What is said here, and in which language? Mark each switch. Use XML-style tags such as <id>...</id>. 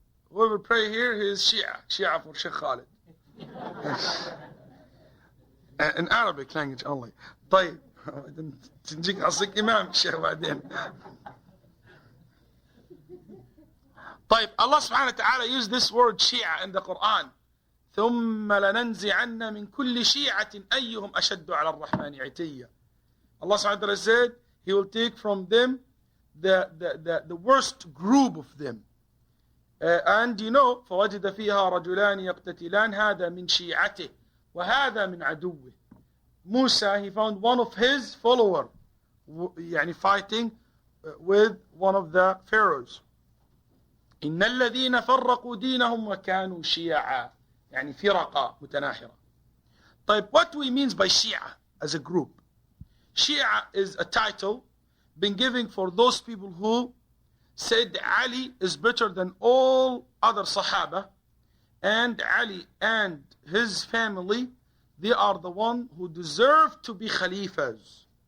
<en>Whoever pray here, he is Shi'ah. Shi'ah for Sheikh Khalid. In Arabic language only.</en> <ar>طيب. تنجيك قصدك إمام الشيخ بعدين.</ar> <en>طيب, Allah subhanahu wa ta'ala used this word Shi'ah in the Quran.</en> <ar>ثم لننزعن من كل شيعة أيهم أشد على الرحمن عتيا.</ar> <en>Allah subhanahu wa ta'ala said, He will take from them the worst group of them.</en> <ar>And فوجد فيها رجلان يقتتلان هذا من شيعته وهذا من عدوه.</ar> <en>Musa, he found one of his followers fighting with one of the pharaohs.</en> <ar>إن الذين فرقوا دينهم وكانوا شيعا فرقا متناحرة.</ar> <en>طيب, what do we mean by Shi'ah as a group? Shi'ah is a title been given for those people who said Ali is better than all other Sahaba, and Ali and his family, they are the one who deserve to be Khalifas.</en>